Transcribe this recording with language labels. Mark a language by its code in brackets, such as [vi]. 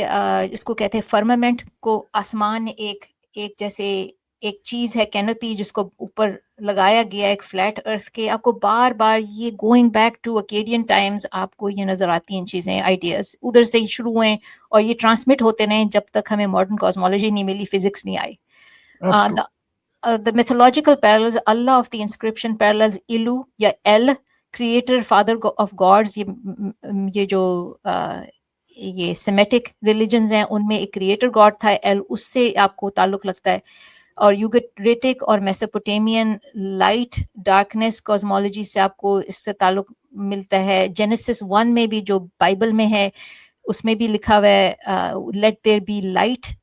[ur] یہ اس کو کہتے ہیں فرمامنٹ کو. آسمان ایک جیسے ایک چیز ہے کینوپی جس کو اوپر لگایا گیا ایک فلیٹ ارتھ کے. آپ کو بار بار یہ گوئنگ بیک ٹو اکیڈین ٹائمز آپ کو یہ نظر آتی ہیں چیزیں، آئیڈیاز ادھر سے ہی شروع ہوئے اور یہ ٹرانسمٹ ہوتے رہے جب تک ہمیں ماڈرن کاسمولوجی نہیں ملی، فزکس نہیں آئی. [en] The mythological parallels, Allah of the inscription parallels Ilu [ur] یا [en] El, creator father of gods. [ur] یہ جو یہ سیمیٹک ریلیجنز ہیں ان میں ایک کریٹر گاڈ تھا ایل، اس سے آپ کو تعلق لگتا ہے. اور یوگریٹک اور میسوپوٹیمین لائٹ ڈارکنیس کازمولوجی سے آپ کو اس سے تعلق ملتا ہے. جینیسس 1 میں بھی جو بائبل میں ہے اس میں بھی لکھا ہوا ہے [en] Let there be light.